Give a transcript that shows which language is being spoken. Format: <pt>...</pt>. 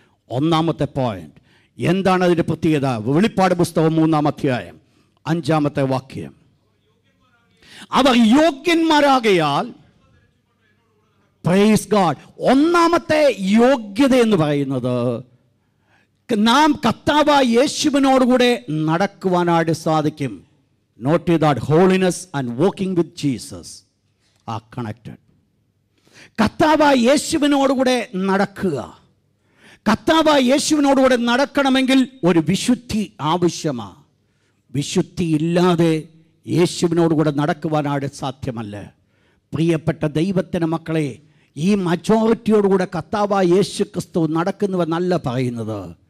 <ml>ഒന്നാമത്തെ പോയിന്റ് എന്താണ് അതിൻ്റെ പ്രത്യേകത? വെളിപ്പാട് പുസ്തകം 3-ാം അധ്യായം 5-ാമത്തെ വാക്യം. അവർ യോഗ്യന്മാരാകയാൽ,</ml> <en>Praise God.</en> <ml>ഒന്നാമത്തെ യോഗ്യത എന്ന് പറയുന്നത് നാം കർത്താവായ യേശുവിനോടുകൂടെ നടക്കുവാനായിട്ട് സാധിക്കും.</ml> <en>Note that holiness and walking with Jesus are connected.</en> <ml>കർത്താവായ യേശുവിനോടുകൂടെ നടക്കുക. കർത്താവായ യേശുവിനോടുകൂടെ നടക്കണമെങ്കിൽ ഒരു വിശുദ്ധി ആവശ്യമാണ്. വിശുദ്ധി ഇല്ലാതെ യേശുവിനോടുകൂടെ നടക്കുവാനായിട്ട് സാധ്യമല്ല. പ്രിയപ്പെട്ട ദൈവത്തിൻ്റെ മക്കളെ, ഈ മജോറിറ്റിയോടുകൂടെ കർത്താവായ യേശു ക്രിസ്തു നടക്കുന്നുവെന്നല്ല പറയുന്നത്.</ml>